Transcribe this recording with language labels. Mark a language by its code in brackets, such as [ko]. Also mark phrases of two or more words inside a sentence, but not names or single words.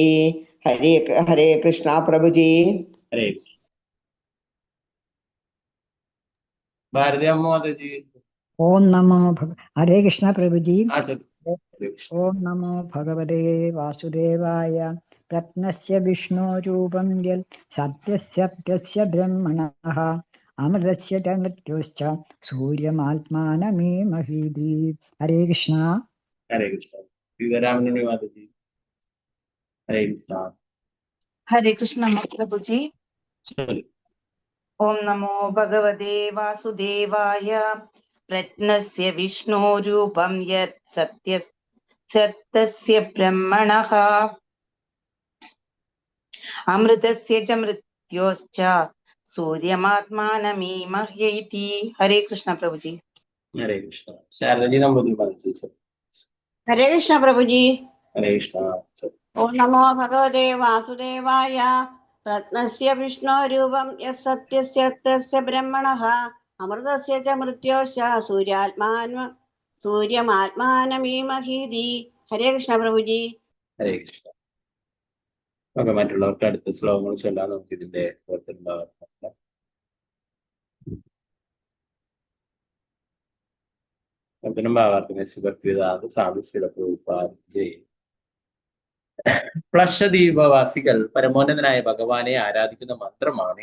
[hi] हरे हरे कृष्णा प्रभु जी। हरे भारती अम्मा माता जी। ओम नमो हरे कृष्ण प्रभु जी। हाँ चलो हरे कृष्ण। [sa] ओम नमो भगवते वासुदेवाय। रत्नस्य विष्णुरूपं यत् सत्यस्य ब्रह्मणः अमृतस्य च मृत्योश्च सूर्यमात्मानमीमहीति। [hi] हरे कृष्ण। हरे कृष्ण। सीतारामन माता जी। हरे कृष्ण। हरे कृष्ण प्रभु जी। चलो [sa] ओम नमो भगवते वासुदेवाय। प्रत्नस्य विष्णोरूपं यत् सत्यस्य ब्रह्मणः अमृतस्य च मृत्योश्च सूर्यमात्मानमीमहीति। [hi] हरे कृष्ण प्रभु जी। हरे कृष्ण। शारदा जी नंबर माता जी। हरे कृष्ण प्रभु जी। हरे कृष्ण। [sa] ओम नमो भगवते वासुदेवाय। रत्नस्य विष्णोरूपं यत् सत्यस्य ब्रह्मणः अमृतस्य च मृत्योश्च सूर्यमात्मानमीमहीति। [hi] हरे कृष्ण प्रभु जी। हरे कृष्ण. [ml] നമുക്ക് മറ്റുള്ളവർക്ക് അടുത്ത ശ്ലോകങ്ങൾ ചൊല്ലാൻ നമുക്ക് ഇതിന്റെ പ്ലക്ഷദ്വീപവാസികൾ പരമോന്നതനായ ഭഗവാനെ ആരാധിക്കുന്ന മന്ത്രമാണ്.